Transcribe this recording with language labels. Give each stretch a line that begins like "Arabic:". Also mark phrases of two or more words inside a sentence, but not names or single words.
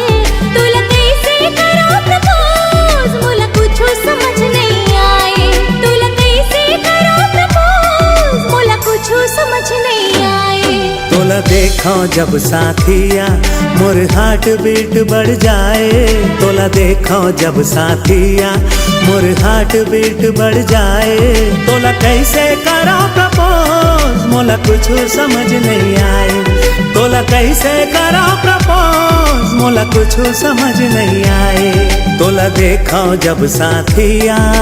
Chhattisgarhi: तुला कैसे करा प्रपोज, मोला कुछ समझ नहीं आए। तुला कैसे करा प्रपोज, मोला कुछ समझ नहीं आए। तोला देखा जब साथिया, मोर
English: heart beat
Chhattisgarhi: बढ़ जाए। तोला देखा जब साथिया, मोर
English: heart beat
Chhattisgarhi: बढ़ जाए। तोला कैसे करा प्रपोज, मोला कुछ समझ नहीं आए। तोला कैसे करा प्रपोज, मोला कुछ समझ नहीं आए। तोला देखा जब साथिया।